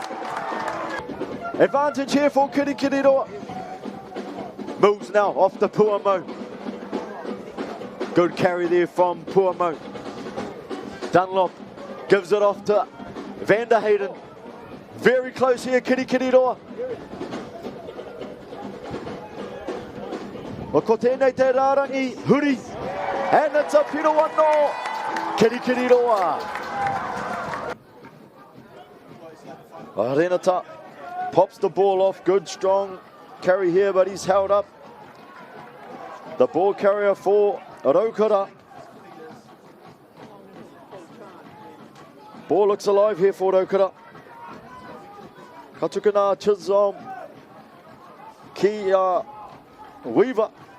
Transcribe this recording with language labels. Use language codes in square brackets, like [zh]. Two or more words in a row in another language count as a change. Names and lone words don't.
[en] Advantage here for Kirikiriroa. Moves now off the Puamo. Good carry there from Puamo. Dunlop gives it off to Vanderhayden. Very close here, Kirikiriroa. [mi] O ko tēnei te rārangi, huri. [en] And it's a [mi] piro wano, [en] Kirikiriroa. Renata pops the ball off, good strong carry here, but he's held up. The ball carrier for Rokura. Ball looks alive here for Rokura. Katukana Chisholm. Kia Weaver.